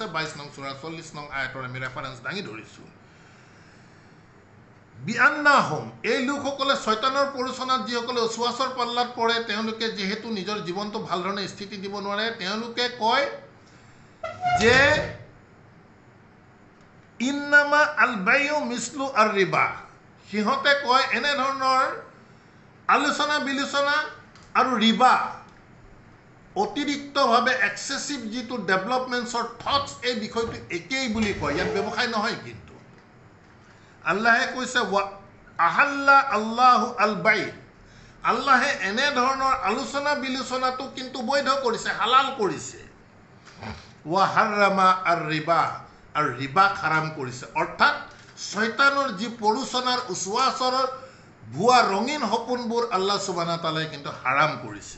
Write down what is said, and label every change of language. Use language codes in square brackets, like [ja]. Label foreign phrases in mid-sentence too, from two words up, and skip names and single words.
[as] 22 নং সূৰা 40 নং আয়াতৰ আমি ৰেফাৰেঞ্চ দাঙি ধৰিছোঁ। বিআন্নাহুম, এই লোকসকলে শয়তানৰ প্ৰৰোচনাত যিসকলে অচুৱাচৰ পাল্লাত পৰে, তেওঁলোকে যিহেতু নিজৰ জীৱনটো ভাল ধৰণে স্থিতি দিব নোৱাৰে, তেওঁলোকে কয় যে [ar] إنما البيع مثل الربا. [as] সিহঁতে কয় এনেধৰণৰ আলোচনা বিলোচনা আৰু ৰিবা, অতিৰিক্তভাৱে এক্সেচিভ যিটো [en] developments thoughts, [as] এই বিষয়টো একেই বুলি কয়। ইয়াত ব্যৱসায় নহয়। কিন্তু আল্লাহে কৈছে [ar] أحل الله البيع, [as] আল্লাহে এনেধৰণৰ আলোচনা বিলোচনাটো কিন্তু বৈধ কৰিছে, হালাল কৰিছে। [ar] وحرم الربا, [as] আৰু ৰিবাক হাৰাম কৰিছে। অৰ্থাৎ শয়তানৰ যি প্ৰৰোচনাৰ উচুৱাচৰৰ ভুৱা ৰঙীন সপোনবোৰ [ar] الله سبحانه تعالى [as] কিন্তু হাৰাম কৰিছে।